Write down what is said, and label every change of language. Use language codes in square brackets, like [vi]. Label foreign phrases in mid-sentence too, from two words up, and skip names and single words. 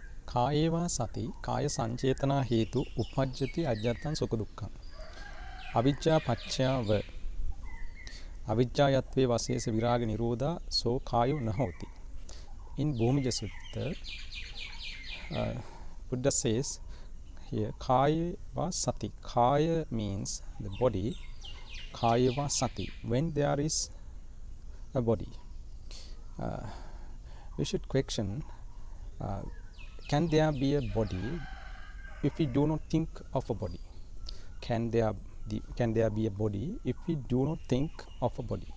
[pi] කායේවා සති කාය සංචේතනා හේතු උපජ්ජති අජ්ජත්තං සුඛ දුක්ඛං අවිජ්ජා පච්චයව අවිජ්ජායත්වේ වශේෂ විරාග නිරෝධා සෝ කායෝ නහෝති. [en] In Bhumija Sutta, Buddha says here [pi] kaya va sati. [en] Kaya means the body. [pi] Kaya va sati. [en] When there is a body, we should question, can there be a body if we do not think of a body? Can there be a body if we do not think of a body?